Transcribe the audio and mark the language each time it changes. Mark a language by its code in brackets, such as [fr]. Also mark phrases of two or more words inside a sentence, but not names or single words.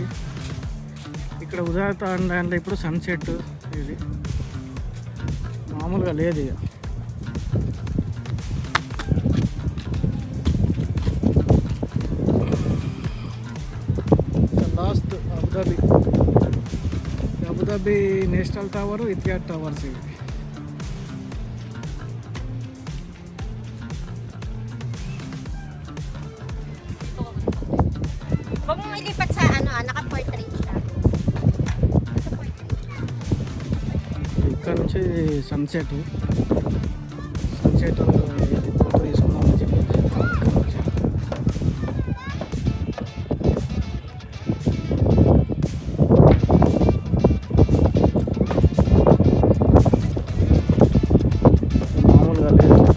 [te] ఇక్కడ ఉదయ తాండాలో ఇప్పుడు సన్సెట్ ఇది మామూలుగా లేదు ఇక. లాస్ట్ అబుదాబి నేషనల్ టవర్, ఇతిహాద్ టవర్స్ ఇవి. [tl] Huwag mong ilipat sa naka-portrait siya. [te] ఇక్కడ నుంచి సన్సెట్ ఫోటో తీసుకుందామని చెప్పి మామూలుగా లేదు.